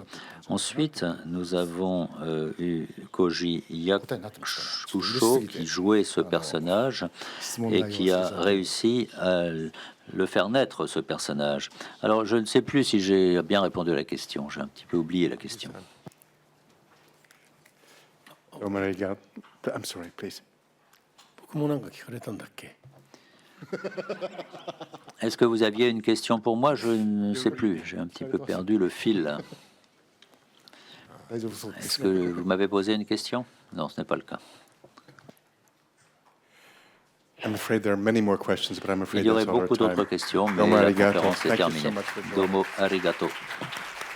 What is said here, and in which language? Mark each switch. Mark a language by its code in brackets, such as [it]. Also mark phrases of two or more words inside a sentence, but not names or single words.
[fr] Ensuite, nous avons eu Koji Yakusho qui jouait ce personnage et qui a réussi à le faire naître, ce personnage. Alors, je ne sais plus si j'ai bien répondu à la question. J'ai un petit peu oublié la question. [en] I'm sorry, please. [fr] Est-ce que vous aviez une question pour moi? Je ne sais plus. J'ai un petit peu perdu le fil. Est-ce que vous m'avez posé une question? Non, ce n'est pas le cas. Il y aurait beaucoup d'autres questions, mais la conférence est terminée. [ja] どうもありがとう.